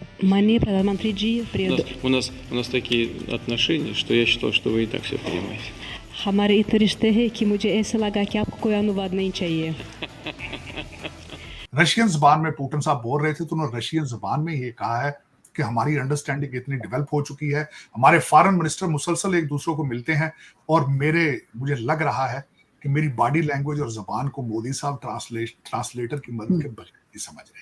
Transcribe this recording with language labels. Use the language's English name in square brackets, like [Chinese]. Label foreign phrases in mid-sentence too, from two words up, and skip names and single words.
[Hindi] माननीय प्रधानमंत्री जी, [Russian] У нас такие отношения, что я считал, что вы и так все понимаете. [Hindi] हमारे इतने रिश्ते हैं कि मुझे ऐसा लगा कि आपको कोई अनुवाद नहीं चाहिए। रशियन ज़बान में पुतिन साहब बोल रहे थे तो उन्होंने रशियन ज़बान में ये कहा है कि हमारी अंडरस्टैंडिंग इतनी डेवलप हो चुकी है, हमारे फॉरेन मिनिस्टर मुसलसल एक दूसरे को मिलते हैं और मुझे लग रहा है कि मेरी [English] body language [Hindi] और ज़बान को मोदी साहब ट्रांसलेटर की मदद के बगैर ही समझ रहे हैं।